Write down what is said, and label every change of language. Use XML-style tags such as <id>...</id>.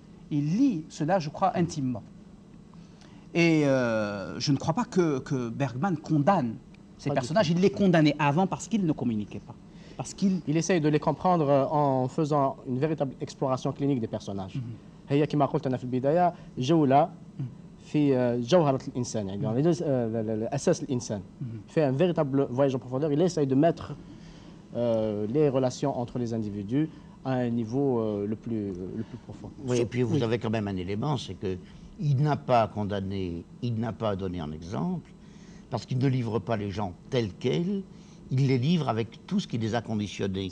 <fr>Il lit cela, je crois, intimement. Et je ne crois pas que Bergman condamne ces Pas du personnages. Il les condamnait avant parce qu'ils ne communiquaient pas. Parce qu'il Il essaye de les comprendre en faisant une véritable exploration clinique des personnages.</fr> <ar>هي كما قلت أنا في البداية جولة في جوهرة الإنسان يعني أساس الإنسان.</ar> <fr>Il fait un véritable voyage en profondeur. Il essaye de mettre les relations entre les individus à un niveau le plus profond. Oui, et puis vous avez quand même un élément, c'est qu'il n'a pas condamné, il n'a pas donné en exemple, parce qu'il ne livre pas les gens tels quels, il les livre avec tout ce qui les a conditionnés.</fr>